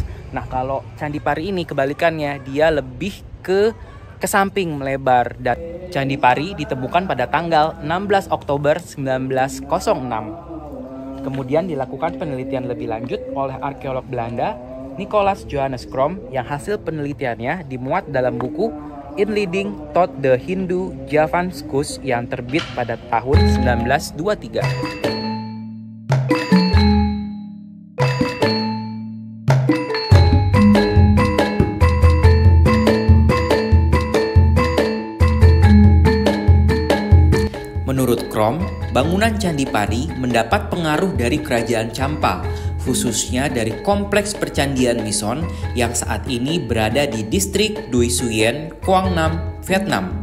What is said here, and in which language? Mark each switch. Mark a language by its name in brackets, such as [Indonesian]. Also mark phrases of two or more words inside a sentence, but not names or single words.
[Indonesian] Nah kalau Candi Pari ini kebalikannya, dia lebih ke samping, melebar. Dan Candi Pari ditemukan pada tanggal 16 Oktober 1906. Kemudian dilakukan penelitian lebih lanjut oleh arkeolog Belanda Nicolaas Johannes Crom yang hasil penelitiannya dimuat dalam buku Inleiding tot de Hindu Javanskus yang terbit pada tahun 1923. Menurut Crom, bangunan Candi Pari mendapat pengaruh dari Kerajaan Champa, khususnya dari kompleks percandian Mison yang saat ini berada di distrik Doi Xuyen, Quang Nam, Vietnam.